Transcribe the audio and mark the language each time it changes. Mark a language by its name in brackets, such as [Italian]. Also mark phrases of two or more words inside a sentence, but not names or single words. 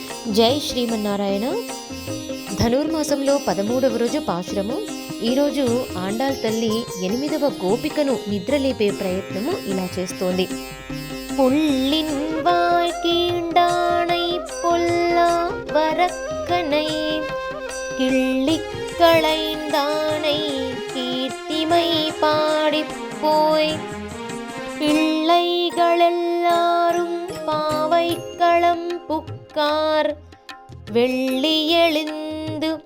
[Telugu] జై శ్రీమన్నారాయణ. ధనుర్మాసంలో 13వ రోజు పాశురము. ఈరోజు ఆండాళ్ తల్లి 8వ గోపికను నిద్రలేపే ప్రయత్నము ఇలా చేస్తోంది. [Tamil] పుల్లిన్ வாழ்க்கீண்டானை பொல்லா வரக்கனை கிள்ளிக்களைந்தானை கீர்த்திமை பாடிப்போய் பிள்ளைகளெல்லாரும் பாவைக்களம் புக்கார் வெள்ளி எழுந்து